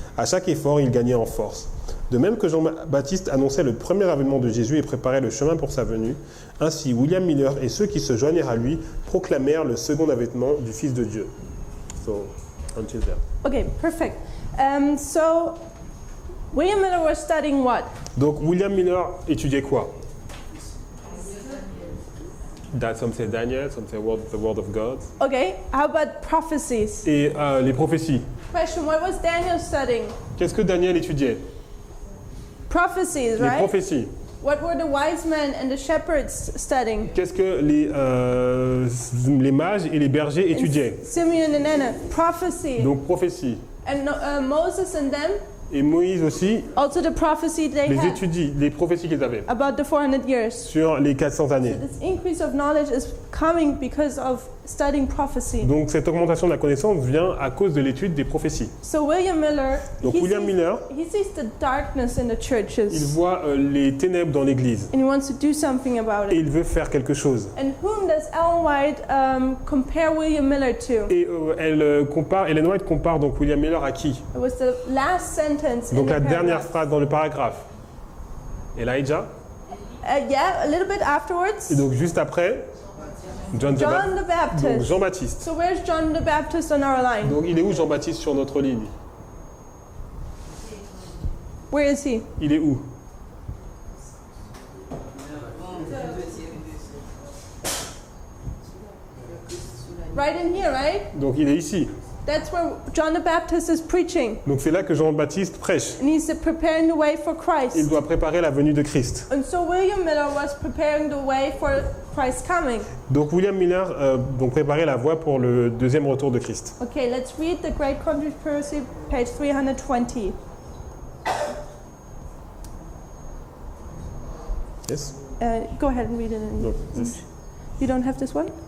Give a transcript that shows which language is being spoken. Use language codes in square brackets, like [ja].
[fr] À chaque effort, il gagnait en force. De même que Jean-Baptiste annonçait le premier avènement de Jésus et préparait le chemin pour sa venue, ainsi William Miller et ceux qui se joignirent à lui proclamèrent le second avènement du Fils de Dieu. [en] So, until there. Okay, perfect. So William Miller was studying what? [fr] Donc William Miller étudiait quoi? [en] Some say Daniel, some say the word of God. Okay, how about prophecies? [fr] Et les prophéties. [en] Question, what was Daniel studying? [fr] Qu'est-ce que Daniel étudiait? [en] Prophecies, [fr] Les [en] right? [fr] prophéties. [en] What were the wise men and the shepherds studying? [fr] Qu'est-ce que les mages et les bergers étudiaient? [en] Simeon and Anna, prophecy. [fr] Donc prophétie. [en] And Moses and them, [fr] Et Moïse aussi [en] also the prophecy they [fr] les [en] had [fr] étudie, les prophéties qu'ils avaient [en] about the 400 years. [fr] sur les 400 années. [en] This increase of knowledge is coming because of studying prophecy. [fr] Donc cette augmentation de la connaissance vient à cause de l'étude des prophéties. [en] So William Miller, [fr] Donc William Miller, [en] he sees the darkness in the [fr] il [en] churches [fr] voit les ténèbres dans l'Église [en] and he wants to do something about [fr] et [en] it. [fr] il veut faire quelque chose. [en] And whom does Ellen White compare William Miller to? [fr] Et Ellen White compare donc William Miller à qui? [en] It was the last sentence in [fr] Donc [en] the [fr] la dernière [en] paragraph. [fr] phrase dans le paragraphe. Elijah. [en] Yeah, a little bit afterwards. [fr] Et donc juste après, John the [en] John the Baptist. Donc Baptist. [fr] Jean-Baptiste. [en] So where's John the Baptist on our line? [fr] Donc il est où Jean-Baptiste sur notre ligne? [en] Where is he? [fr] Il est où? [en] Right in here, right? [fr] Donc il est ici. [en] That's where John the Baptist is preaching. [fr] Donc c'est là que Jean-Baptiste prêche. [en] And he's preparing the way for [fr] Il [en] Christ. [fr] doit préparer la venue de Christ. [en] And so William Miller was preparing the way for Christ's coming. [fr] Donc William Miller donc préparait la voie pour le deuxième retour de Christ. [en] Okay, let's read the Great Controversy, page 320. Yes. Go ahead and read it. In [fr] Donc, this. [en] You don't have this one?